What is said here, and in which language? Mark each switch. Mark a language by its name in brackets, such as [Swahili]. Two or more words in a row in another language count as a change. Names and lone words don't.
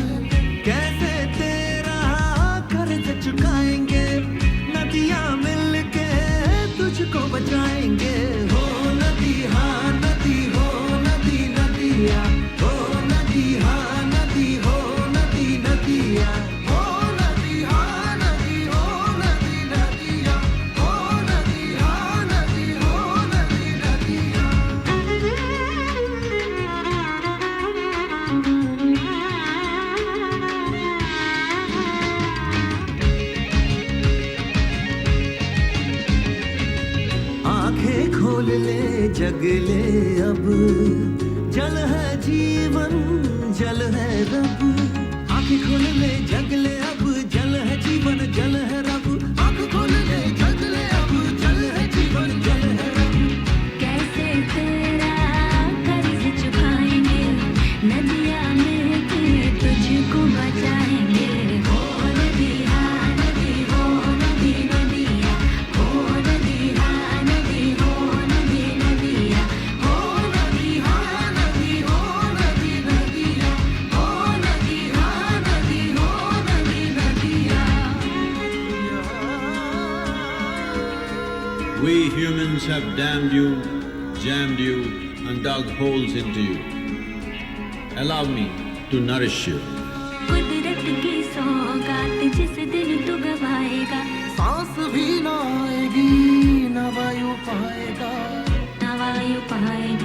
[Hindi] कैसे तेरा कर्ज चुकाएंगे, नदियां मिलके तुझको बचाएंगे। हो नदी हाँ नदी, हो नदी नदिया, हो नदी हाँ नदी, हो नदी नदिया, हो नदी हाँ नदी, हो नदी नदिया, हो नदी हाँ नदी, हो नदी नदिया। आंखें खोल ले जग ले अब, जल है जीवन जल है रब। आंखें खोल ले जग ले अब, जल है जीवन जल है रब। आंखें खोल ले जग ले अब, जल है जीवन जल है रब। कैसे तेरा कर्ज चुकाएंगे, नदियां मिलके तुझको बचाएंगे। हो नदी हाँ नदी, हो नदी नदिया, हो नदी हाँ नदी, हो नदी नदिया, हो नदी हाँ नदी, हो नदी नदिया, हो नदी हाँ नदी, हो नदी नदिया। [English] We humans have damned you, jammed you, and dug holes into you. Allow me to nourish you. [Hindi] कुदरत की सौगात जिस दिन तू गवाएगा, सांस भी ना आएगी, ना वायु पाएगा। ना वायु पाए